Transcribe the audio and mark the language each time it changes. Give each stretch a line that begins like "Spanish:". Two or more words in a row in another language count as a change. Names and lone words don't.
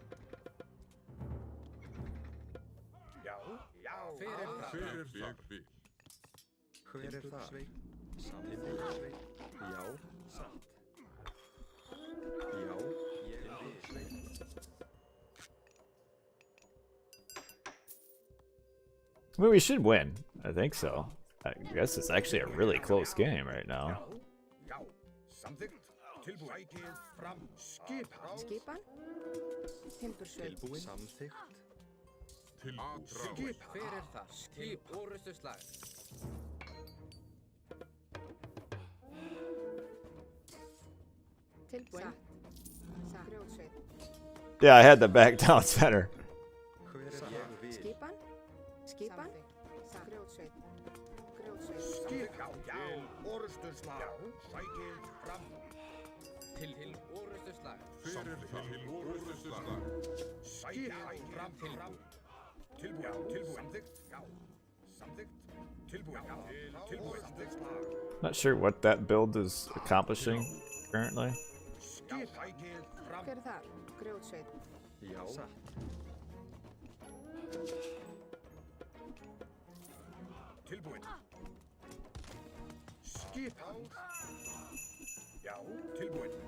Icelandic: Já, já. Hver er það? Hver er það? Ég vil. Hver er það? Timbursveit. Já. Satt. Já. Ég vil.
English: I mean, we should win. I think so. I guess it's actually a really close game right now.
Icelandic: Samþykkt. Tilbúin. Fram. Skipan. Skipan. Timbursveit. Tilbúin. Samþykkt. Til aðráð. Skipan. Hver er það? Skip. Orustu slag. Tilbúin. Satt. Grjótsveit.
English: Yeah, I had that back down center.
Icelandic: Hver er ég vil? Skipan. Skipan. Satt. Grjótsveit. Grjótsveit. Skipan. Já. Orusturslag. Sækið fram. Til orustu slag. Hver er það? Til orustuslag. Sækið fram. Tilbúin. Tilbúin. Samþykkt. Já. Samþykkt. Tilbúin. Tilbúin. Samþykkt.
English: Not sure what that build is accomplishing currently.
Icelandic: Sækið fram. Hver er þar? Grjótsveit. Já. Satt. Tilbúin. Skipan. Já. Tilbúin.